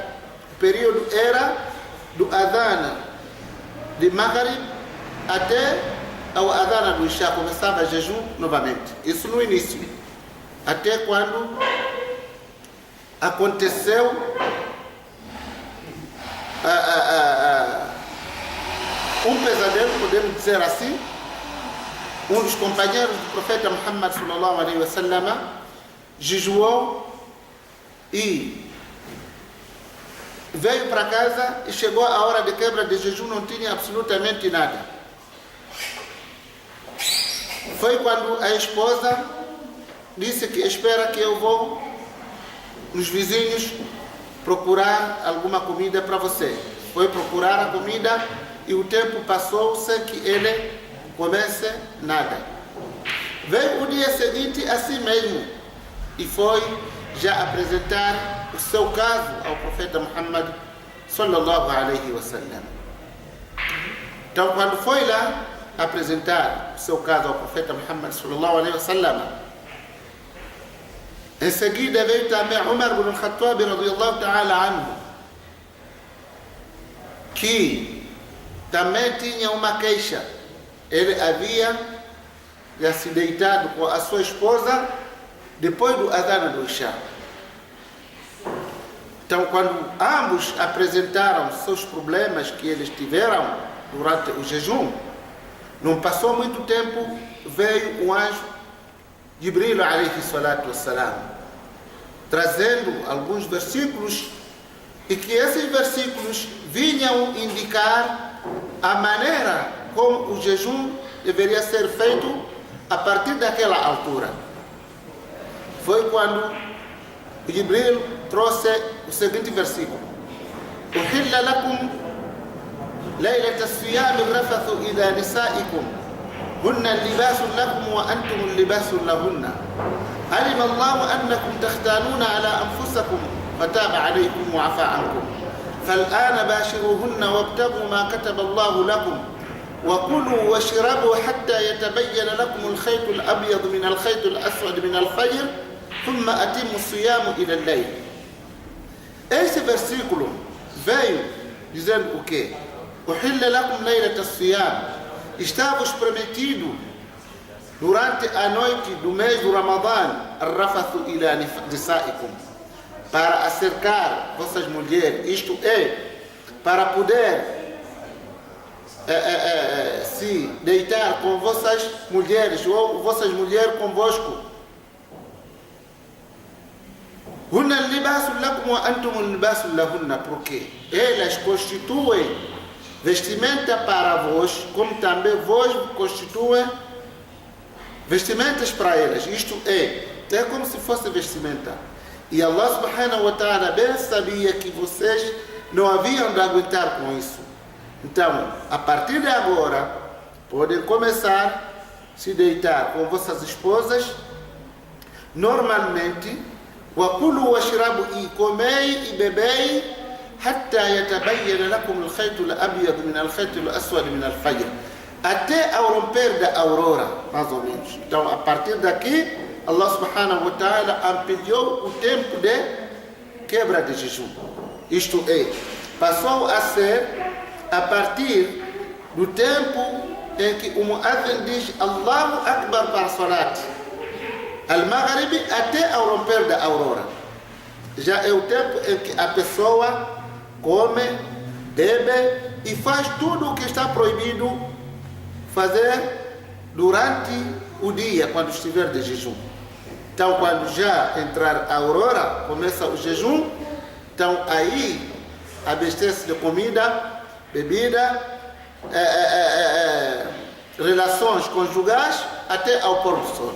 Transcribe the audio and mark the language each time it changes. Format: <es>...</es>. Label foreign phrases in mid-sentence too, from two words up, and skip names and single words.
<pt>O período era do adhan de Maghrib até ao adhan do Isha, começava jejum novamente. Isso no início. Até quando aconteceu um pesadelo, podemos dizer assim. Um dos companheiros do profeta Muhammad</pt> <ar>صلى الله عليه وسلم</ar> <pt>jejuou e veio para casa e chegou a hora de quebra de jejum, não tinha absolutamente nada. Foi quando a esposa disse que espera que eu vou nos vizinhos procurar alguma comida para você. Foi procurar a comida e o tempo passou sem que ele comece nada. Veio o dia seguinte assim mesmo e foi já apresentar o seu caso ao profeta Muhammad</pt> <ar>صلى الله عليه وسلم.</ar> <pt>Então quando foi lá apresentar o seu caso ao profeta Muhammad</pt> <ar>صلى الله عليه وسلم,</ar> <pt>em seguida veio também Umar ibn al-Khattab</pt> <ar>رضي الله تعالى عنه,</ar> <pt>que também tinha uma queixa. Ele havia já se deitado com a sua esposa depois do adhan do Isha. Então, quando ambos apresentaram seus problemas que eles tiveram durante o jejum, não passou muito tempo, veio o anjo Jibril</pt> <ar>عليه الصلاة والسلام,</ar> <pt>trazendo alguns versículos, e que esses versículos vinham indicar a maneira como o jejum deveria ser feito a partir daquela altura. Foi quando o Jibril trouxe o seguinte versículo:</pt> <ar>أحل لكم ليلة الصيام الرفث إلى نسائكم هن لباس لكم وأنتم لباس لهن علم الله أنكم تختانون على أنفسكم فتاب عليكم وعفا عنكم فالآن باشروهن وابتغوا ما كتب الله لكم وكلوا واشربوا حتى يتبين لكم الخيط الأبيض من الخيط الأسود من الفجر ثم أتموا الصيام إلى الليل.</ar> <pt>Esse versículo veio dizendo o quê?</pt> <ar>أحل لكم ليلة الصيام.</ar> <pt>Está-vos prometido durante a noite do mês do Ramadã</pt> <ar>الرفث إلى نسائكم,</ar> <pt>para acercar vossas mulheres, isto é, para poder se deitar com vossas mulheres ou vossas mulheres convosco.</pt> <ar>هن لباس لكم وأنتم لباس لهن,</ar> <pt>porque elas constituem vestimenta para vós, como também vós constituem vestimentas para elas. Isto é como se fosse vestimenta. E</pt> <ar>الله سبحانه وتعالى</ar> <pt>bem sabia que vocês não haviam de aguentar com isso. Então, a partir de agora, podem começar a se deitar com vossas esposas normalmente.</pt> <ar>وَكُلُوا وَاشْرَبُوا,</ar> <pt>e comei e bebei,</pt> <ar>حَتَّى يَتَبَيَّنَ لَكُمُ الْخَيْطُ الْأَبْيَضُ مِنَ الْخَيْطِ الْأَسْوَدِ مِنَ الْفَجْرِ,</ar> <pt>até ao romper da aurora, mais ou menos. Então, a partir daqui,</pt> <ar>الله سبحانه وتعالى</ar> <pt>ampliou o tempo de quebra de jejum. Isto é, passou a ser a partir do tempo em que o muadhin diz</pt> <ar>الله أكبر</ar> <pt>para a</pt> <ar>صلاة المغرب</ar> <pt>até ao romper da aurora. Já é o tempo em que a pessoa come, bebe e faz tudo o que está proibido fazer durante o dia, quando estiver de jejum. Então, quando já entrar a aurora, começa o jejum, então aí abastece de comida, bebida, relações conjugais até ao pôr do sol.</pt>